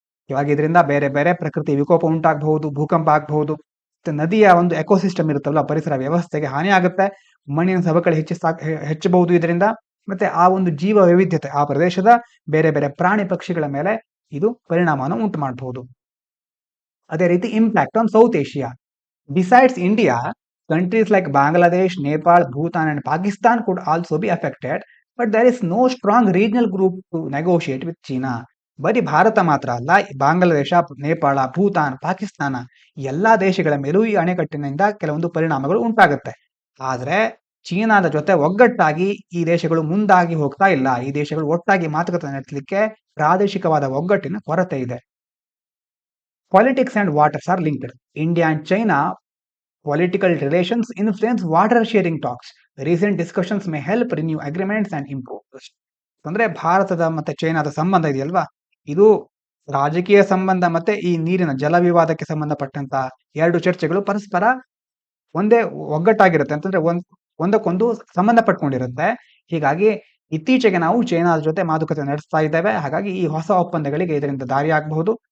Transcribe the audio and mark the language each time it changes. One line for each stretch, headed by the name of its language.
Kannada: ಇವಾಗ ಇದರಿಂದ ಬೇರೆ ಬೇರೆ ಪ್ರಕೃತಿ ವಿಕೋಪ ಉಂಟಾಗಬಹುದು, ಭೂಕಂಪ ಆಗಬಹುದು, ನದಿಯ ಒಂದು ಎಕೋಸಿಸ್ಟಮ್ ಇರುತ್ತಲ್ಲ, ಪರಿಸರ ವ್ಯವಸ್ಥೆಗೆ ಹಾನಿ ಆಗುತ್ತೆ, ಮಣ್ಣಿನ ಸವಕಳಿ ಹೆಚ್ಚಬಹುದು ಇದರಿಂದ. ಮತ್ತೆ ಆ ಒಂದು ಜೀವ ವೈವಿಧ್ಯತೆ, ಆ ಪ್ರದೇಶದ ಬೇರೆ ಬೇರೆ ಪ್ರಾಣಿ ಪಕ್ಷಿಗಳ ಮೇಲೆ ಇದು ಪರಿಣಾಮವನ್ನು ಉಂಟು ಮಾಡಬಹುದು. ಅದೇ ರೀತಿ
English: Impact on South Asia. Besides India, countries like Bangladesh, Nepal, Bhutan and Pakistan could also be affected, but there is no strong regional group to negotiate with China.
Kannada: ಬರೀ ಭಾರತ ಮಾತ್ರ ಅಲ್ಲ, ಬಾಂಗ್ಲಾದೇಶ, ನೇಪಾಳ, ಭೂತಾನ್, ಪಾಕಿಸ್ತಾನ ಎಲ್ಲಾ ದೇಶಗಳ ಮೇಲೂ ಈ ಅಣೆಕಟ್ಟಿನಿಂದ ಕೆಲವೊಂದು ಪರಿಣಾಮಗಳು ಉಂಟಾಗುತ್ತೆ. ಆದ್ರೆ ಚೀನಾದ ಜೊತೆ ಒಗ್ಗಟ್ಟಾಗಿ ಈ ದೇಶಗಳು ಮುಂದಾಗಿ ಹೋಗ್ತಾ ಇಲ್ಲ. ಈ ದೇಶಗಳು ಒಟ್ಟಾಗಿ ಮಾತುಕತೆ ನಡೆಸಲಿಕ್ಕೆ ಪ್ರಾದೇಶಿಕವಾದ ಒಗ್ಗಟ್ಟಿನ ಕೊರತೆ ಇದೆ.
English: Politics and waters are linked. India and China political relations influence water sharing talks. Recent discussions may help renew agreements and improve trust.
Kannada: ಅಂದ್ರೆ ಭಾರತದ ಮತ್ತೆ ಚೈನಾದ ಸಂಬಂಧ ಇದೆಯಲ್ವಾ, ಇದು ರಾಜಕೀಯ ಸಂಬಂಧ ಮತ್ತೆ ಈ ನೀರಿನ ಜಲ ವಿವಾದಕ್ಕೆ ಸಂಬಂಧಪಟ್ಟಂತ ಎರಡು ಚರ್ಚೆಗಳು ಪರಸ್ಪರ ಒಂದೇ ಒಗ್ಗಟ್ಟಾಗಿರುತ್ತೆ, ಅಂತಂದ್ರೆ ಒಂದಕ್ಕೊಂದು ಸಂಬಂಧ ಪಟ್ಕೊಂಡಿರುತ್ತೆ. ಹೀಗಾಗಿ ಇತ್ತೀಚೆಗೆ ನಾವು ಚೈನಾದ ಜೊತೆ ಮಾತುಕತೆ ನಡೆಸ್ತಾ ಇದ್ದೇವೆ. ಹಾಗಾಗಿ ಈ ಹೊಸ ಒಪ್ಪಂದಗಳಿಗೆ ಇದರಿಂದ ದಾರಿ ಆಗಬಹುದು.